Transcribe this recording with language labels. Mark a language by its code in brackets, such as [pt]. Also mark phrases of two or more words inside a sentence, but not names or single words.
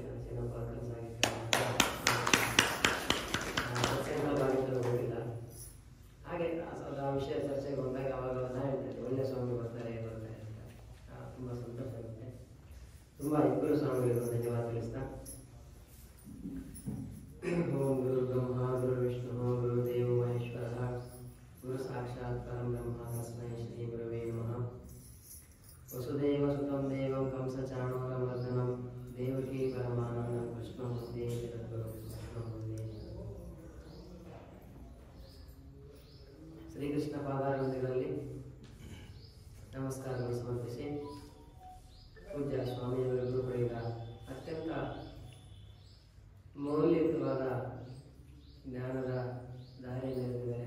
[kn] ಏನಪ್ಪ ಕನಸಾಗಿತ್ತು ಗೊತ್ತಿಲ್ಲ. ಹಾಗೆ ಆ ವಿಷಯ ಚರ್ಚೆಗೆ ಬಂದಾಗ ಅವಾಗ ನಾ ಹೇಳ್ತೇನೆ ಒಳ್ಳೆಯ ಸ್ವಾಮಿ ಬರ್ತಾರೆ ಅಂತ. ತುಂಬ ಸಂತೋಷ ಆಗುತ್ತೆ. ತುಂಬ ಇಬ್ಬರು ಸ್ವಾಮಿಗಳು ಧನ್ಯವಾದ ತಿಳಿಸ್ತಾ, [sa] ಓಂ ಗುರು ಬ್ರಹ್ಮ ಗುರು ವಿಷ್ಣು ಗುರು ದೇವೋ ಮಹೇಶ್ವರ ಗುರು ಸಾಕ್ಷಾತ್ ಪರಂ ಬ್ರಹ್ಮ ತಸ್ಮೈ ಶ್ರೀ ಗುರವೇ ನಮಃ. ವಸುದೇವ ಸುತಂ ದೇವಂ ಕಂಸಚಾಣೂರಮರ್ದನಂ ದೇವಕೀ ಪರಮಾನಂದಂ ಕೃಷ್ಣಂ ವಂದೇ ಜಗದ್ಗುರುಂ ಕೃಷ್ಣಂ ವಂದೇ. [kn] ಶ್ರೀಕೃಷ್ಣ ಪಾದಾರವಿಂದಗಳಲ್ಲಿ ನಮಸ್ಕಾರವನ್ನು ಸಮರ್ಪಿಸಿ ಪೂಜ್ಯ ಸ್ವಾಮಿಯವರಿಗೂ ಪಡೆದ ಅತ್ಯಂತ ಮೌಲ್ಯಯುತವಾದ ಜ್ಞಾನದ ದಾರಿಯಲ್ಲಿದ್ದಾರೆ.